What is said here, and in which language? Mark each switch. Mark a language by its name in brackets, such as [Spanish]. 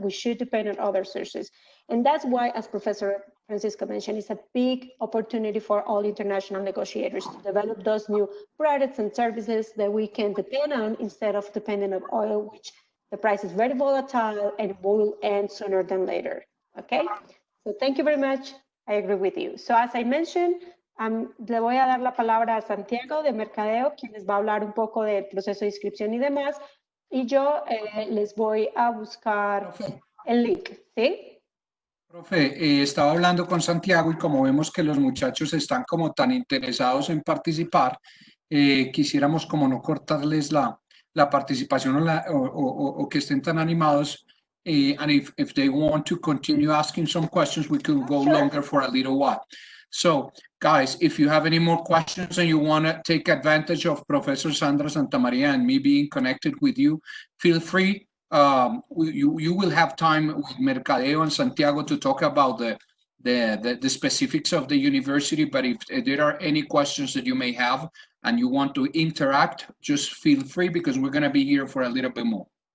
[English] We should depend on other sources. And that's why, as Professor Francisco mentioned, it's a big opportunity for all international negotiators to develop those new products and services that we can depend on instead of depending on oil, which the price is very volatile and will end sooner than later. Okay, so thank you very much. I agree with you. So as I mentioned, [Spanish] le voy a dar la palabra a Santiago de Mercadeo, quien les va a hablar un poco del proceso de inscripción y demás, y yo les voy a buscar el link, ¿sí? Profe, estaba hablando con Santiago y como vemos que los muchachos están como tan interesados en participar, quisiéramos como no cortarles la participación o que estén tan animados. [English] And if they want to continue asking some questions, we could go longer for a little while. So, guys, if you have any more questions and you want to take advantage of Professor Sandra Santamaria and me being connected with you, feel free. You will have time with Mercadeo and Santiago to talk about the specifics of the university, but if there are any questions that you may have and you want to interact, just feel free because we're going to be here for a little bit more.